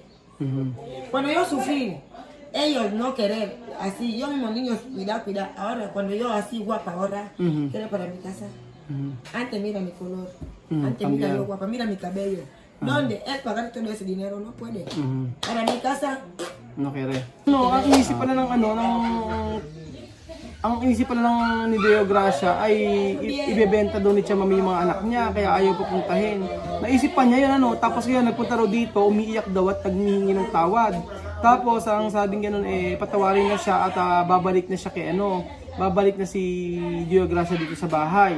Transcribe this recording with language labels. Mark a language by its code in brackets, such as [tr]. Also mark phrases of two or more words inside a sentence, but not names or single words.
[es] Cuando yo sufrí, ellos no querer, así, yo mismo niños, cuidar, ahora cuando yo así guapa ahora, quiero para mi casa. Antes mira mi color, antes mira yo guapa, mira mi cabello. ¿Dónde? Él pagar todo ese dinero no puede. Para mi casa, No kere. No, [tl] ang inisip pala ng ang inisip pala ng ni Deo Gracia ay ibebenta daw ni Tia Mami yung mga anak niya kaya ayaw pupuntahin. Naisip pa niya yun tapos kaya nagpunta raw dito, umiiyak daw at naghihingi ng tawad. Tapos ang sabing ganoon patawarin na siya at babalik na siya kay babalik na si Deo Gracia dito sa bahay.